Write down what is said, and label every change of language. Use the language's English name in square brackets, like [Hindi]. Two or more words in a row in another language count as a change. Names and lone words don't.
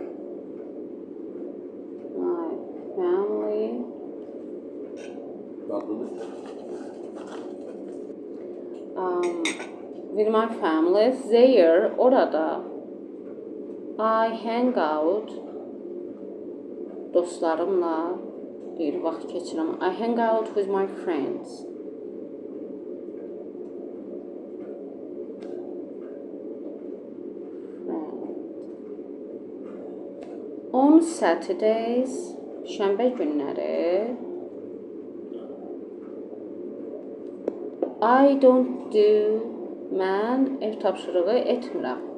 [English] With my family there, orada I hang out [Azerbaijani] dostlarımla bir vaxt keçirəm. [English] I hang out with my friends. On Saturdays, [Azerbaijani] şənbə günləri [English] I don't do, [Azerbaijani] mən ev tapşırığı etmirəm.